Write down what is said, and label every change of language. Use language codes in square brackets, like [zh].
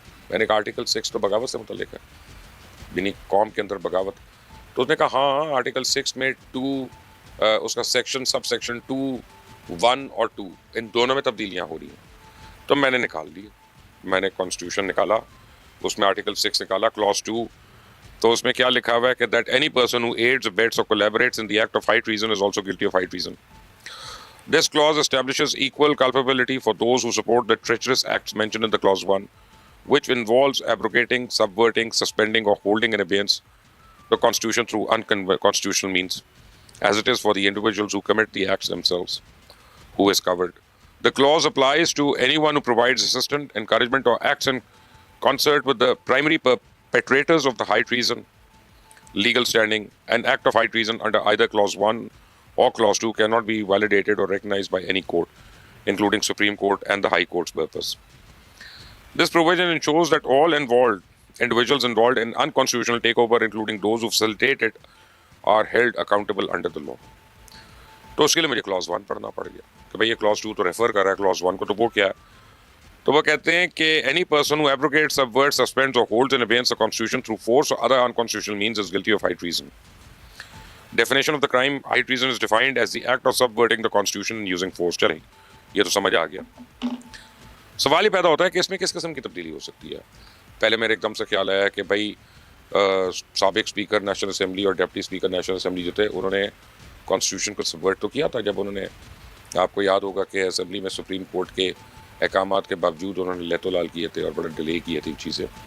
[ur] میں نے کہا آرٹیکل 6 تو بغاوت سے متعلق ہے، یعنی قوم کے اندر بغاوت. تو اس نے کہا ہاں آرٹیکل 6 میں 2 اس کا سیکشن سب سیکشن 2(1) اور 2 ان دونوں میں تبدیلیاں ہو رہی ہیں. تو میں نے نکال دی، میں نے کانسٹیٹیوشن نکالا، اس میں آرٹیکل 6 نکالا، کلاس 2. تو اس میں کیا لکھا ہوا ہے کہ [en] That any person who aids abets or collaborates in the act of high treason is also guilty of high treason. This clause establishes equal culpability for those who support the treacherous acts mentioned in the clause 1, which involves abrogating, subverting, suspending or holding in abeyance the constitution through unconstitutional means, as it is for the individuals who commit the acts themselves, who is covered. The clause applies to anyone who provides assistance, encouragement or acts in concert with the primary perpetrators of the high treason. Legal standing, an act of high treason under either clause 1 or clause 2 cannot be validated or recognized by any court, including Supreme Court and the High Court's purpose. This provision ensures that all individuals involved in unconstitutional takeover, including those who facilitated, are held accountable under the law. [ur] تو اس کے لیے مجھے class 1 پڑھنا پڑ گیا کہ بھائی یہ کلاس 2 تو ریفر کر رہا ہے کلاس 1 کو. تو وہ کیا ہے؟ تو وہ کہتے ہیں کہ [en] any person who abrogates, subverts, suspends or holds in abeyance the constitution through force or other unconstitutional means is guilty of high treason. Definition of the crime high treason is defined as the act of subverting the constitution and using force. [ur] چلیں یہ تو سمجھ آ گیا. سوال ہی پیدا ہوتا ہے کہ اس میں کس قسم کی تبدیلی ہو سکتی ہے. پہلے میرے ایک دم سے خیال آیا کہ بھائی سابق اسپیکر نیشنل اسمبلی اور ڈپٹی اسپیکر نیشنل اسمبلی جو تھے انہوں نے کانسٹیٹیوشن کو سبورٹ تو کیا تھا جب انہوں نے، آپ کو یاد ہوگا کہ اسمبلی میں سپریم کورٹ کے احکامات کے باوجود انہوں نے لہت و لال کیے تھے اور بڑا ڈیلے کیے تھے چیزیں.